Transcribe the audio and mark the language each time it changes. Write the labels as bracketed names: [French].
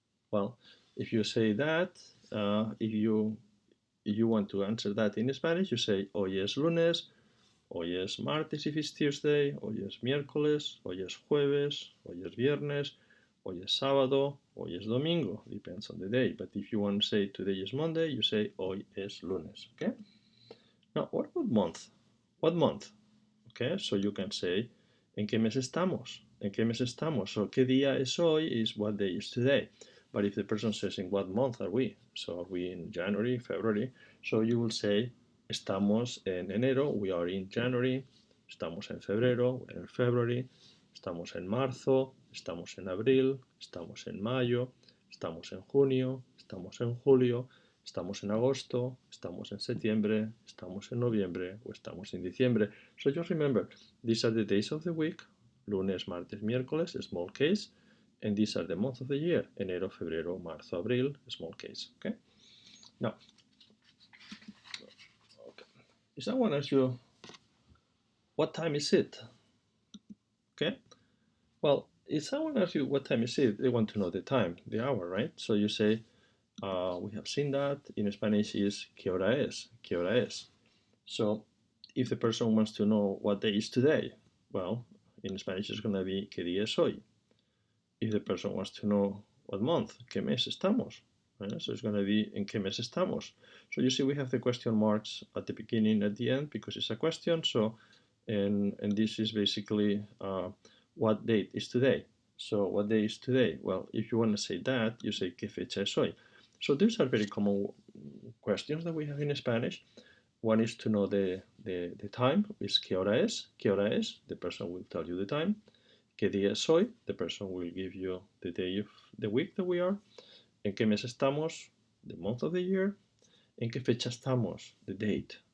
[English] Well, if you say that, if you want to answer that in Spanish, you say [Spanish] hoy es lunes, hoy es martes [English] if it's Tuesday, [Spanish] hoy es miércoles, hoy es jueves, hoy es viernes, hoy es sábado, hoy es domingo. [English] Depends on the day. But if you want to say today is Monday, you say [Spanish] hoy es lunes. [English] Okay? Now, what about month? What month? Okay, so you can say [Spanish] ¿en qué mes estamos? ¿En qué mes estamos? So ¿qué día es hoy? [English] Is what day is today. But if the person says in what month are we? So are we in January, February? So you will say [Spanish] estamos en enero, [English] we are in January. [Spanish] Estamos en febrero, [English] we're in February. [Spanish] Estamos en marzo, estamos en abril, estamos en mayo, estamos en junio, estamos en julio, estamos en agosto, estamos en septiembre, estamos en noviembre o estamos en diciembre. [English] So just remember, these are the days of the week, [Spanish] lunes, martes, miércoles, [English] small case, and these are the months of the year, [Spanish] enero, febrero, marzo, abril, [English] small case, okay? Now, if someone asks you, what time is it? Okay? Well, if someone asks you what time is it, they want to know the time, the hour, right? So you say, we have seen that in Spanish is [Spanish] ¿qué hora es? ¿Qué hora es? [English] So if the person wants to know what day is today, well, in Spanish it's going to be [Spanish] ¿qué día es hoy? [English] If the person wants to know What month? [Spanish] ¿Qué mes estamos? [English] So it's going to be [Spanish] ¿en qué mes estamos? [English] So you see we have the question marks at the beginning, at the end, because it's a question. So, and this is basically what date is today. So what day is today? Well, if you want to say that, you say [Spanish] ¿qué fecha es hoy? [English] So these are very common questions that we have in Spanish. One is to know the time, is [Spanish] ¿qué hora es? ¿Qué hora es? [English] The person will tell you the time. [Spanish] ¿Qué día es hoy? [English] The person will give you the day of the week that we are. [Spanish] ¿En qué mes estamos? [English] The month of the year. [Spanish] ¿En qué fecha estamos? [English] The date.